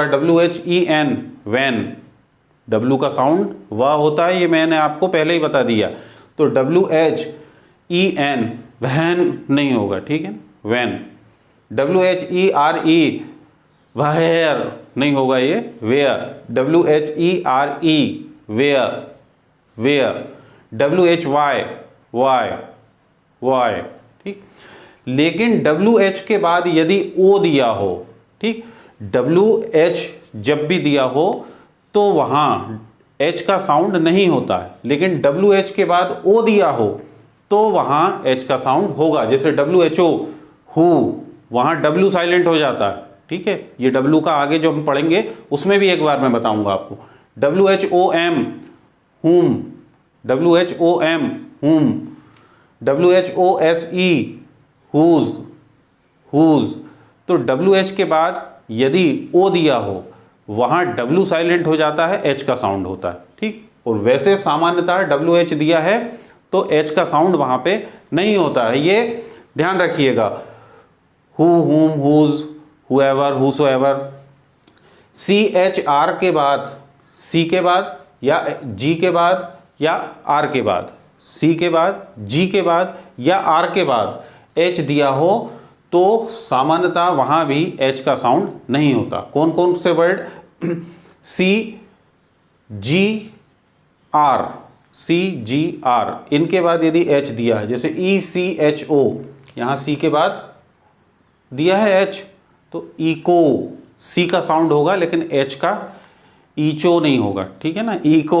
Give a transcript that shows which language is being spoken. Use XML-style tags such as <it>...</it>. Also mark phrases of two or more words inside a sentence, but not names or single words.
<hi>WHEN वैन, W का साउंड वह होता है, ये मैंने आपको पहले ही बता दिया। तो WHEN वैन नहीं होगा, ठीक है, वैन। WHERE वायर नहीं होगा, ये वेयर। WHERE वेयर, वेयर। WHY वाई, वाई, ठीक। लेकिन WH के बाद यदि O दिया हो, ठीक, WH जब भी दिया हो तो वहाँ H का साउंड नहीं होता है, लेकिन WH के बाद O दिया हो तो वहाँ H का साउंड होगा। जैसे WHO हु, वहाँ W साइलेंट हो जाता है, ठीक है। ये W का आगे जो हम पढ़ेंगे उसमें भी एक बार मैं बताऊंगा आपको।</hi> <en>WHOM whom, WHOM whom, WHOSE whose, whose।</en> <hi>तो WH के बाद यदि O दिया हो वहाँ W साइलेंट हो जाता है, H का साउंड होता है, ठीक। और वैसे सामान्यतः WH दिया है तो H का साउंड वहाँ पे नहीं होता है, ये ध्यान रखिएगा।</hi> <en>who, whom, whose, whoever, whosoever।</en> <hi>CHR के बाद, C के बाद या G के बाद या R के बाद, C के बाद, G के बाद या R के बाद H दिया हो तो सामान्यतः वहाँ भी H का साउंड नहीं होता। कौन कौन से वर्ड? C, G, R, C, G, R, इनके बाद यदि H दिया है, जैसे ECHO, यहाँ C के बाद दिया है H तो इको, C का साउंड होगा लेकिन H का ईचो नहीं होगा, ठीक है ना, इको।</hi>